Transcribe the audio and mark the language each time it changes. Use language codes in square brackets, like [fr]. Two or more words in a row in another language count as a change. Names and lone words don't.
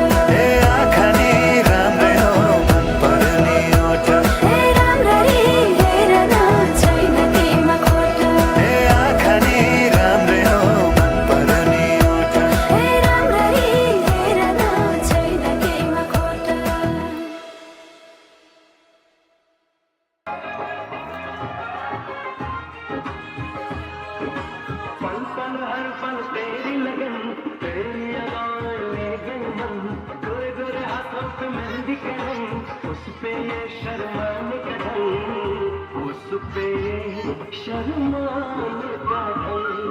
[ne] ए आँखा नि राम्रै हो मन पर्ने ओठा ए राम्ररी हेर्न छैन केमा खोटा ए आँखा नि राम्रै हो मन पर्ने ओठा ए राम्ररी हेर्न छैन केमा खोटा [hi] पल पल हर पल तेरी लगन तेरी अदाएं ले गई मन गोरे गोरे हाथों पे मेहंदी का रंग उस पे ये शर्माने का ढंग उस पे ये शर्माने का ढंग